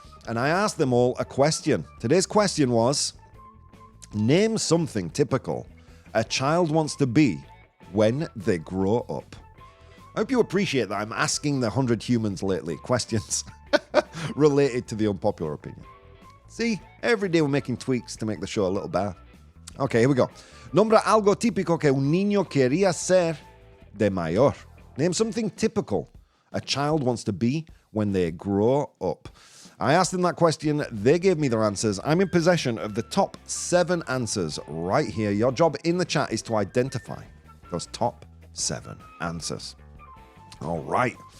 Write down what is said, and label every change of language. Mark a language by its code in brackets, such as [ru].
[en] And I asked them all a question. Today's question was, name something typical a child wants to be when they grow up. I hope you appreciate that I'm asking the 100 humans lately questions related to the unpopular opinion. See, every day we're making tweaks to make the show a little better. Okay, here we go. [es] Nombra algo típico que un niño quería ser de mayor. [en] Name something typical a child wants to be when they grow up. I asked them that question. They gave me their answers. I'm in possession of the top 7 answers right here. Your job in the chat is to identify those top 7 answers. All right.